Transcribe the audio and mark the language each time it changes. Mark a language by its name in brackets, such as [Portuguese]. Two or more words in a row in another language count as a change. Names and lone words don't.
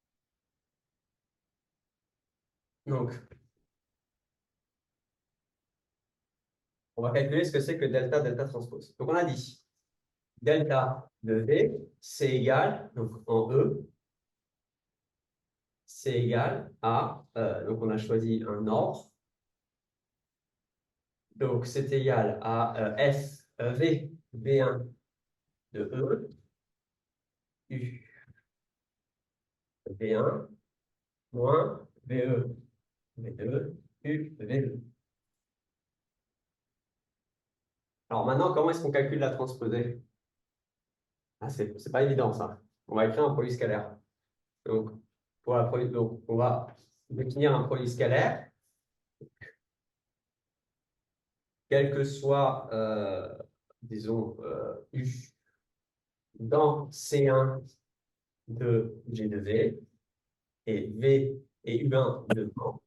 [French] Donc, on va calculer ce que c'est que delta, delta transpose. Donc, on a dit delta de V, c'est égal, donc en E, c'est égal à, donc on a choisi un ordre. Donc, c'est égal à V, V1 de E, U, V1, moins VE, V2, U, V2. Alors maintenant, comment est-ce qu'on calcule la transposée? Ah, c'est pas évident ça. On va écrire un produit scalaire. Donc, donc, on va définir un produit scalaire, quel que soit, disons, U dans C1 de G de V et V et U1 dedans.